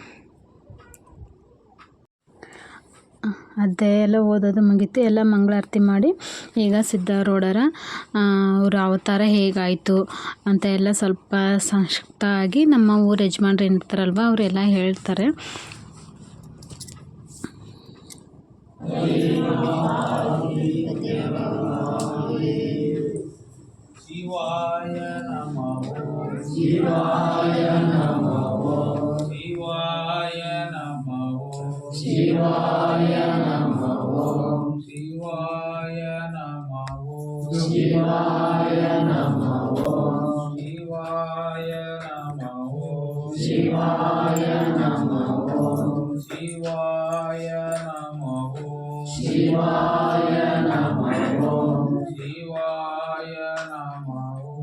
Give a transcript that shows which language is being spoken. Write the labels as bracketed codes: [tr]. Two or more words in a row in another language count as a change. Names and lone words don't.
[kn] ಅಧ್ಯಾಯ ಎಲ್ಲ ಓದೋದು ಮುಗೀತು. ಎಲ್ಲ ಮಂಗಳಾರತಿ ಮಾಡಿ ಈಗ ಸಿದ್ಧಾರೂಢರ ಅವ್ರ ಅವತಾರ ಹೇಗಾಯಿತು ಅಂತ ಎಲ್ಲ ಸ್ವಲ್ಪ ಸಂಕ್ಷಿಪ್ತವಾಗಿ ನಮ್ಮ ಊರ ಯಜಮಾನ್ರು ಏನಿರ್ತಾರಲ್ವ ಅವರೆಲ್ಲ ಹೇಳ್ತಾರೆ. [sa] ಶಿವಾಯ ನಮಃ ಶಿವಾಯ ನಮಃ ಶಿವಾಯ ನಮಃ ಶಿವಾಯ ನಮಃ ಶಿವಾಯ ನಮಃ ಶಿವಾಯ ನಮಃ ಶಿವಾಯ ನಮಃ ಶಿವಾಯ ನಮಃ ಶಿವಾಯ ನಮಃ ಶಿವಾಯ ನಮಃ ಶಿವಾಯ ನಮಃ